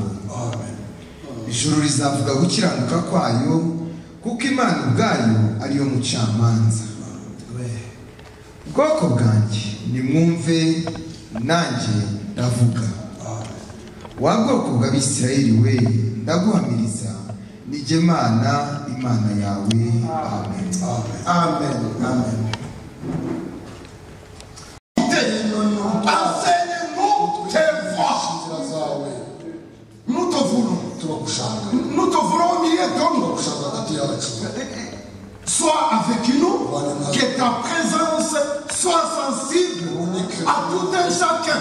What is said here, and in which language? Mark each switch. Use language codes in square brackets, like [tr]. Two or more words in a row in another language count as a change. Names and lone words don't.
[rw] Ijuru rizavuga gukiranuka kwayo kuko Imana ubwayo ariyo mucamanza. Bwoko bwanjye nimwumve nanjye ndavuga. Wa bwoko bw'Abisirayeli we ndaguhamiriza ni jye Mana Imana yawe. Amen. Amen. Amen. [fr] Enseigne-nous tes voies. Nous te voulons. Nous te voulons au milieu de nous. Sois avec nous, que ta présence soit sensible à tout un chacun.